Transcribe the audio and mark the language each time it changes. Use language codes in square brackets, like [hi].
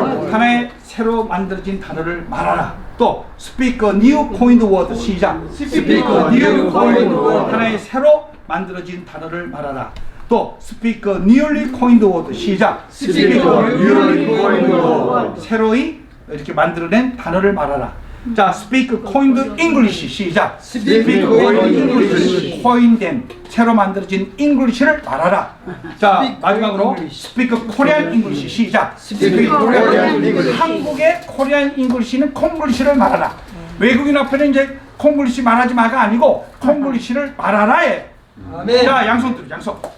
[ko] 하나의 새로 만들어진 단어를 말하라. 또 [en] speak new coined word [ko] 시작. [en] speak new coined word [ko] 하나의 새로 만들어진 단어를 말하라. 또 [en] speak newly coined word [ko] 시작. [en] speak newly coined word [ko] 새로이 이렇게 만들어낸 단어를 말하라. 자, [en] speak coined English [ko] 시작. [en] speak coined English coin된 [ko] 새로 만들어진 [en] English를 말하라. [ko] 자, 마지막으로 [en] speak Korean English [ko] 시작. speak Korean English 한국의 코리안 잉글리시는 콩글리시를 말하라. 외국인 앞에는 이제 콩글리시 말하지 마가 아니고 콩글리시를 말하라에. 자, 양손 들어, 양손.